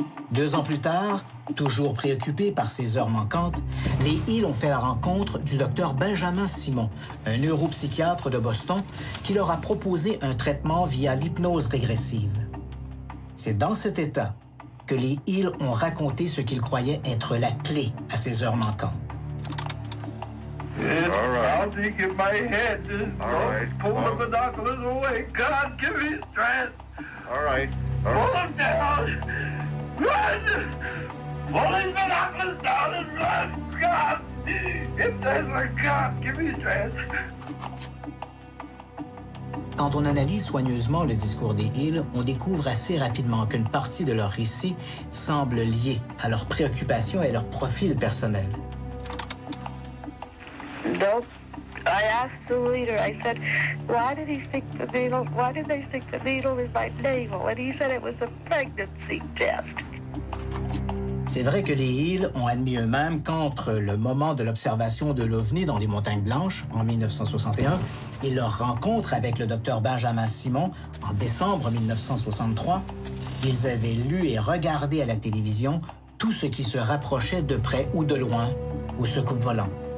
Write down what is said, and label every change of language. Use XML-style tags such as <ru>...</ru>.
<fr>Deux ans plus tard, toujours préoccupés par ces heures manquantes, les Hill ont fait la rencontre du docteur Benjamin Simon, un neuropsychiatre de Boston, qui leur a proposé un traitement via l'hypnose régressive. C'est dans cet état que les Hill ont raconté ce qu'ils croyaient être la clé à ces heures manquantes.</fr> <en>All right. I'll take in my head. All right. Pull the binoculars away. God, give me strength. All right. Pull them down. Run! Pull these binoculars down and run. God, if there's a God, give me strength.</en> <fr>Quand on analyse soigneusement le discours des Hill, on découvre assez rapidement qu'une partie de leur récit semble liée à leurs préoccupations et à leur profil personnel.</fr> <en>Nope. I asked the leader, I said, why did he stick the needle? Why did they stick the needle in my navel? And he said it was a pregnancy test.</en> <fr>C'est vrai que les Hill ont admis eux-mêmes qu'entre le moment de l'observation de l'OVNI dans les Montagnes Blanches, en 1961, et leur rencontre avec le docteur Benjamin Simon, en décembre 1963, ils avaient lu et regardé à la télévision tout ce qui se rapprochait de près ou de loin au secoupes-volant.</fr>